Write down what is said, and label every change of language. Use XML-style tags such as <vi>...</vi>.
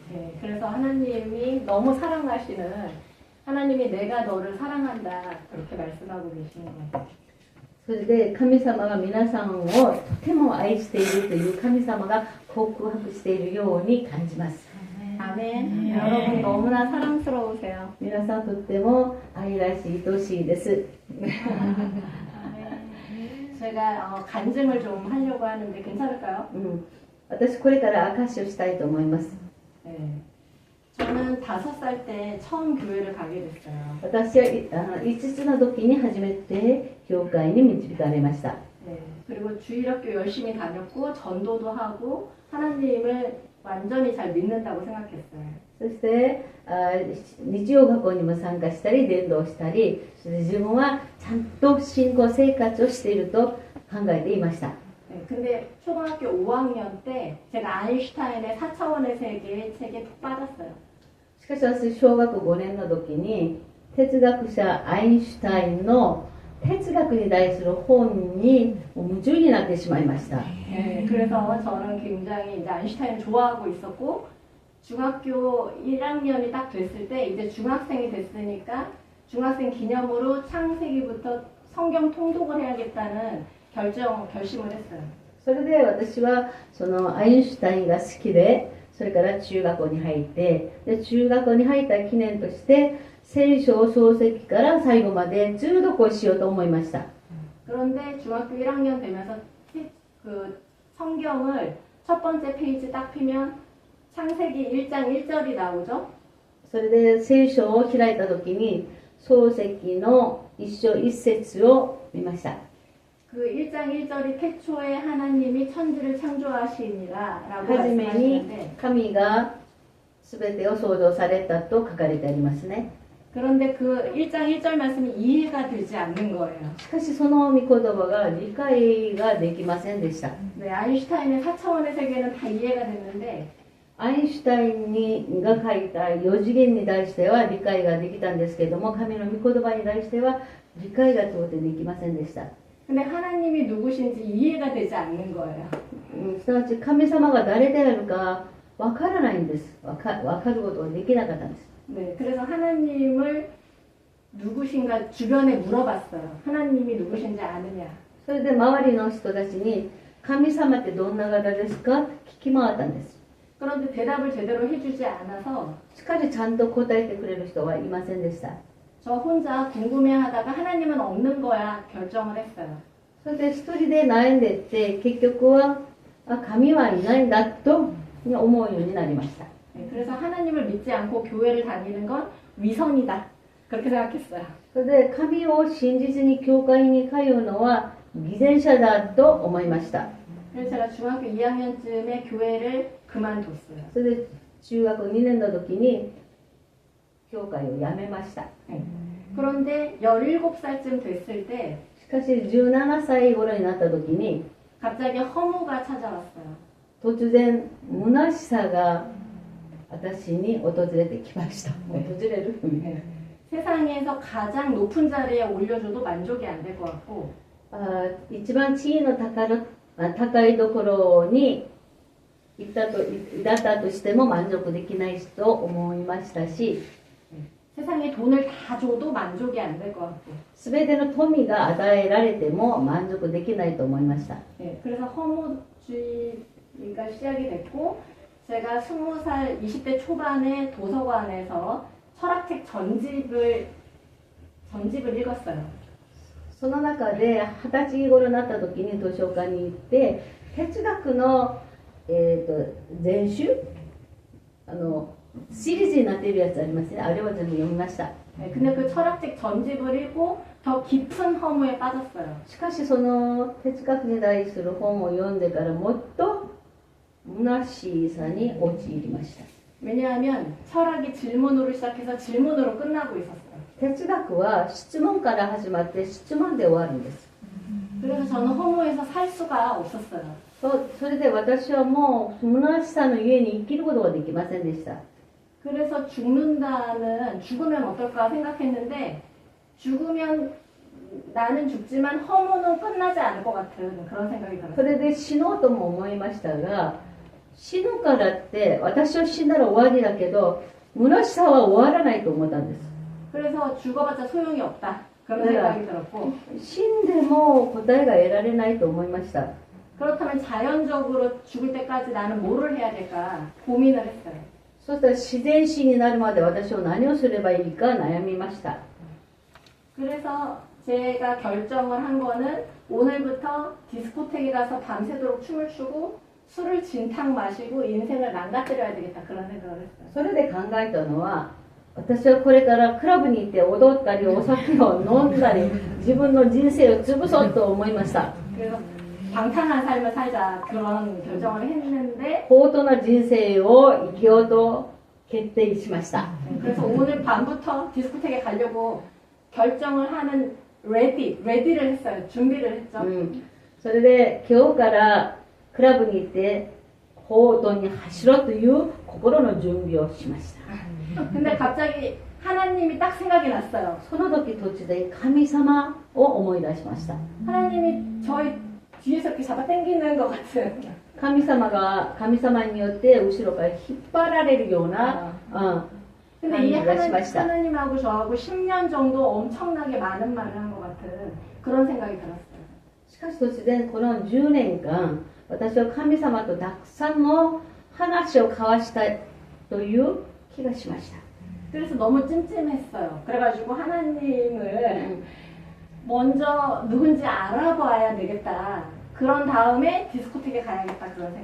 <ko>네, 그래서 하나님이 너무 사랑하시는 하나님이 내가 너를 사랑한다 그렇게 말씀하고 계시는 거예요.</ko> <ja>それで神様が皆さんをとても愛しているという神様が告白しているように感じます.</ja> <ko>아멘. 여러분 너무나 사랑스러우세요.</ko> <ja>皆さんとっても愛らしい愛しいです.</ja> <ko>제가 간증을 좀 하려고 하는데 괜찮을까요?</ko> <ja>私これから証しをしたいと思います。</ja> <ko>네. 저는 5살 때 처음 교회를 가게 됐어요.</ko> <ja>私は5つの時に初めて教会に導かれました。</ja> <ko>네. 그리고 주일학교 열심히 다녔고 전도도 하고 하나님을 완전히 잘 믿는다고 생각했어요.</ko> <ja>そして日曜学校にも参加したり伝道したり、そして自分はちゃんと信仰生活をしていると考えていました。</ja> <ko>네. 근데 초등학교 5학년 때 제가 아인슈타인의 4차원의 세계 책에 푹 빠졌어요.</ko> <ja>しかし私小学5年の時に哲学者アインシュタインの哲学に対する本に夢中になってしまいました。</ja> <ko>네. 그래서 저는 굉장히 이제 아인슈타인을 좋아하고 있었고 중학교 1학년이 딱 됐을 때 이제 중학생이 됐으니까 중학생 기념으로 창세기부터 성경 통독을 해야겠다는 결심을 했어요.</ko> <ja>それで私はそのアインシュタインが好きで、それから中学校に入って、で中学校に入った記念として聖書を創世記から最後まで通読をしようと思いました。</ja> <ko>그런데 중학교 1학년 되면서 그 성경을 첫 번째 페이지 딱 피면 창세기 1장 1절이 나오죠.</ko> <ja>それで聖書を開いた時に創世記の一章一節を見ました。</ja> <ko>그 1장 1절이 태초에 하나님이 천지를 창조하시니라 라고</ko> <ja>はじめに</ja> <ko>말씀하시는데</ko> <ja>神が全てを創造されたと書かれてありますね。</ja> <ko>그런데 그 1장 1절 말씀이 이해가 되지 않는 거예요.</ko> <ja>しかしその御言葉が理解ができませんでした。</ja> <ko>네, 아인슈타인의 4차원의 세계는 다 이해가 됐는데</ko> <ja>アインシュタインが書いた4次元に対しては理解ができたんですけれども、神の御言葉に対しては理解が到底できませんでした。</ja> <ko>근데 하나님이 누구신지 이해가 되지 않는 거예요.</ko> <ja>すなわち神様が誰であるかわからないんです。わかることができなかったんです。</ja> <ko>네, 그래서 하나님을 누구신가 주변에 물어봤어요. 하나님이 누구신지 아느냐.</ko> <ja>それで周りの人たちに神様ってどんな方ですか聞き回ったんです。</ja> <ko>그런데 대답을 제대로 해주지 않아서</ko> <ja>しかしちゃんと答えてくれる人はいませんでした。</ja> <ko>저 혼자 궁금해하다가 하나님은 없는 거야 결정을 했어요.</ko> <ja>それで一人で悩んでいって結局は神はいないんだと思うようになりました。</ja> <ko>네, 그래서 하나님을 믿지 않고 교회를 다니는 건 위선이다. 그렇게 생각했어요.</ko> <ja>それで神を信じずに教会に通うのは偽善者だと思いました。</ja> <ko>그래서 제가 중학교 2학년쯤에 교회를 그만뒀어요.</ko> <ja>それで中学2年の時に教会を辞めました。</ja> <ko>네. 그런데 17살쯤 됐을 때</ko> <ja>しかし17歳頃になった時に</ja> <ko>갑자기 허무가 찾아왔어요.</ko> <ja>突然虚しさが私に訪れてきました。訪れる、</ja> <ko>네. 세상에서 가장 높은 자리에 올려줘도 만족이 안 될 것 같고</ko> <ja>一番地位の高いところにいたとしても満足できないと思いましたし、</ja> <ko>세상에 돈을 다 줘도 만족이 안 될 것 같고</ko> <ja>全ての富が与えられても満足できないと思いました。</ja> <ko>네, 그래서 허무주의가 시작이 됐고 제가 20살, 20대 초반에 도서관에서 철학책 전집을 읽었어요.</ko> <ja>その中で20歳頃になった時に図書館に行って哲学の、全集シリーズになっているやつありますね。あれは全部読みました。</ja> <ko>네, 근데 그 철학책 전집을 읽고 더 깊은 허무에 빠졌어요.</ko> <ja>しかしその哲学に対する本を読んでからもっと虚しさに陥りました。</ja> <ko>왜냐하면 철학이 질문으로 시작해서 질문으로 끝나고 있었어요.</ko> <ja>哲学は質問から始まって質問で終わるんです。</ja> <ko>그래서 저는 허무에서 살 수가 없었어요.</ko> <ja>それで私はもう虚しさのゆえに生きることができませんでした。</ja> <ko>그래서 죽으면 어떨까 생각했는데 죽으면 나는 죽지만 허무는 끝나지 않을 것 같은 그런 생각이</ko> <ja>そ</ja> <ko>들었어요.</ko> <ja>れで死のうとも思いましたが、死ぬからって私は死んだら終わりだけど虚しさは終わらないと思ったんです。</ja> <ko>그래서 죽어봤자 소용이 없다. 그런 생각이 들었고</ko> <ja>死んでも答えが得られないと思いました。</ja> <ko>그렇다면 자연적으로 죽을 때까지 나는 뭐를 해야 될까 고민을 했어요.</ko> <ja>そしたら自然死になるまで私は何をすればいいか悩みました。</ja> <ko>그래서 제가 결정을 한 거는 오늘부터 디스코텍에 가서 밤새도록 춤을 추고 술을 진탕 마시고 인생을 망가뜨려야 되겠다 그런 생각을 했어요.</ko> <ja>それで考えたのは、私はこれからクラブに行って踊ったりお酒を飲んだり自分の人生を潰そうと思いました。</ja> <ko>그래서 방탕한 삶을 살자 그런 결정을 했는데</ko> <ja>高等な人生を生きようと決定しました。</ja> <ko>그래서 오늘 밤부터 디스코텍에 가려고 결정을 하는 레디를 했어요. 준비를 했죠.</ko> <ja>それで今日からクラブに行って報道に走ろうという心の準備をしました。</ja> <ko>근데 갑자기 하나님이 딱 생각이 났어요.</ko> <ja>その時途中で神様を思い出しました。</ja> <ko>하나님이 저희 뒤에서 이렇게 잡아 당기는 것 같은</ko> <ja>神様によって後ろから引っ張られるような、</ja> <ko>근데 이</ko> <ja>感じがしました。</ja> <ko>하나님하고 저하고 10년 정도 엄청나게 많은 말을 한 것 같은 그런 생각이 들었어요.</ko> <ja>しかし突然この10年間私は神様とたくさんの話を交わしたという気がしました。</ja> <ko>그래서 너무 찜찜했어요. 그래가지고 하나님을 먼저 누군지 알아봐야 되겠다. 그런 다음에 디스코텍에 가야겠다 그런</ko>